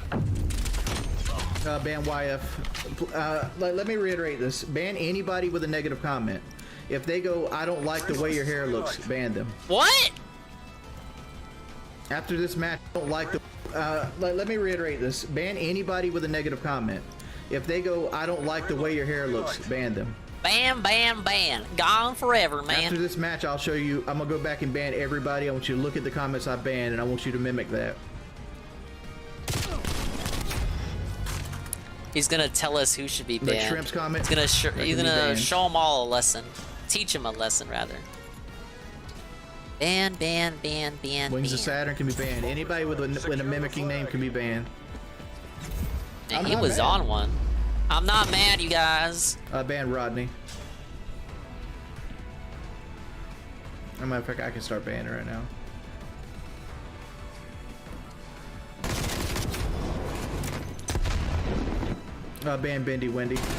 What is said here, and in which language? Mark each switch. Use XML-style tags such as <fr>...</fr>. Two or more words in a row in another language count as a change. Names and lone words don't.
<en>Ban YF. Let me reiterate this. Ban anybody with a negative comment. If they go, I don't like the way your hair looks, ban them. What? After this match, I don't like the. Let me reiterate this. Ban anybody with a negative comment. If they go, I don't like the way your hair looks, ban them. Bam, bam, bam. Gone forever, man. After this match, I'll show you. I'm gonna go back and ban everybody. I want you to look at the comments I banned, and I want you to mimic that. He's gonna tell us who should be Like banned. Shrimp's comment? He's That gonna can be banned. show them all a lesson. Teach them a lesson, rather. Ban, ban, ban, ban, Wings ban. of Saturn can be banned. Anybody with a mimicking name can be banned. And I'm he not was mad. on one. I'm not mad, you guys. Ban Rodney. As a matter of fact, I can start banning right now. Ban Bendy Wendy.</en>